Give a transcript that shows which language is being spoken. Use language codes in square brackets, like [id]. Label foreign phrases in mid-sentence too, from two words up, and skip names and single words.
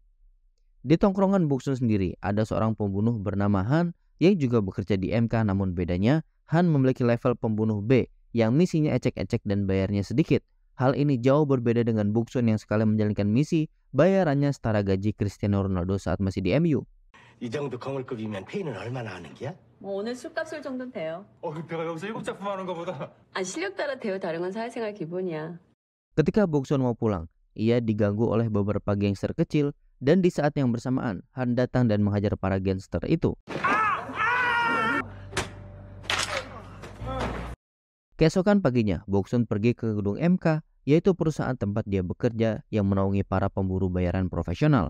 [id] Di tongkrongan Bok-sung sendiri ada seorang pembunuh bernama Han yang juga bekerja di MK, namun bedanya Han memiliki level pembunuh B yang misinya ecek-ecek dan bayarnya sedikit. Hal ini jauh berbeda dengan Bok-sung yang sekali menjalankan misi bayarannya setara gaji Cristiano Ronaldo saat masih di MU. [ko] 이 정도 거물급이면 페이는 얼마나 하는 게야? 뭐 오늘 술값을 정도는 돼요. 내가 여기서 7작품 하는 거보다. 아, 실력 따라 대우 다른 건 사회생활 기본이야. [id] Ketika Bok-sung mau pulang, ia diganggu oleh beberapa gangster kecil dan di saat yang bersamaan Han datang dan menghajar para gangster itu. Keesokan paginya, Bok-sung pergi ke gedung MK, yaitu perusahaan tempat dia bekerja yang menaungi para pemburu bayaran profesional.